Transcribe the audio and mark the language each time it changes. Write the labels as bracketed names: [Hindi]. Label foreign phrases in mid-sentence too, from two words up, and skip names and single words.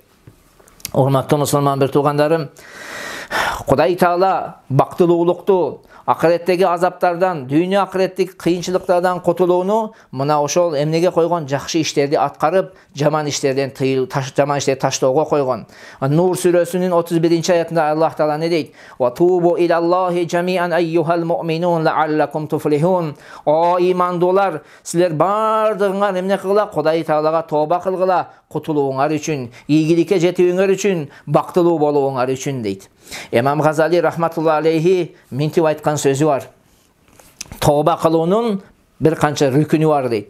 [Kyrgyz] Урматтуу мусулман бир туугандарым, Кудай Таала бактылуулукту, акыреттеги азаптардан, дүйнө акыреттик кыйынчылыктардан кутулууну мына ошол эмнеге койгон? Жакшы иштерди аткарып, жаман иштерден жаман иштерди таштоого койгон. Нур сүрөсүнүн 31-аятында Аллах Таала не дейт? [Arabic] "وتوبوا إلى الله جميعا أيها المؤمنون لعلكم تفلحون." [Kyrgyz] О имандуулар, силер бардыгыңар эмне кылгыла? Кудай Таалага тооба кылгыла, кутулууңар үчүн, ийгиликке жетүүңөр үчүн, бактылуу болууңар үчүн дейт. Имам Газали [Arabic] رحمة الله عليه [Kyrgyz] минтип айткан сөзү бар. Тооба кылуунун бир канча рүкүнү бар дейт.